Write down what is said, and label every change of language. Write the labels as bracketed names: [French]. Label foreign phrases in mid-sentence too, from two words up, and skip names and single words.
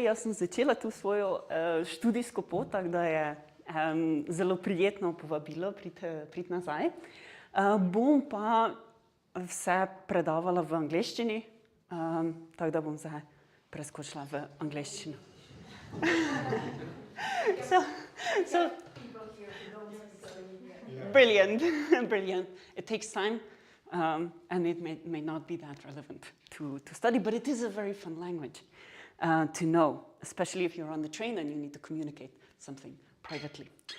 [Slovenian] Jaz sem začela tu svojo študijsko pot, tako da je zelo prijetno povabilo priti nazaj. Bom pa vse predavala v angleščini, tako da bom zdaj preskočila v angleščino. [English] So brilliant. It takes time, and it may not be that relevant to study, but it is a very fun language to know, especially if you're on the train and you need to communicate something privately.